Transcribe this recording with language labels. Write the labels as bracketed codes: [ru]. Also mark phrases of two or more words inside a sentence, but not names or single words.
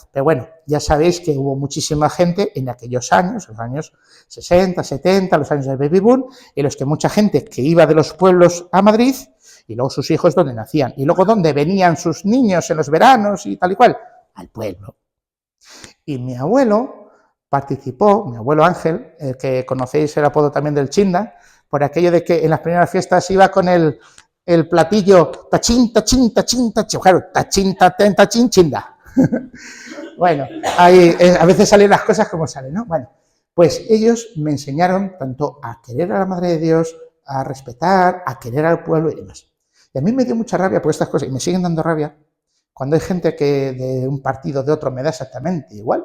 [es] Pero bueno, ya sabéis que hubo muchísima gente en aquellos años, los años 60, 70, los años del baby boom, en los que mucha gente que iba de los pueblos a Madrid y luego sus hijos donde nacían y luego donde venían sus niños en los veranos y tal y cual, al pueblo. Y mi abuelo participó, mi abuelo Ángel, el que conocéis el apodo también del Chinda, por aquello de que en las primeras fiestas iba con el platillo tachín, tachín, tachín, tachín, claro, tachín, tachín, tachín, chinda. Bueno, ahí, a veces salen las cosas como salen, ¿no? Bueno, pues ellos me enseñaron tanto a querer a la Madre de Dios, a respetar, a querer al pueblo y demás. Y a mí me dio mucha rabia por estas cosas, y me siguen dando rabia, cuando hay gente que de un partido de otro me da exactamente igual.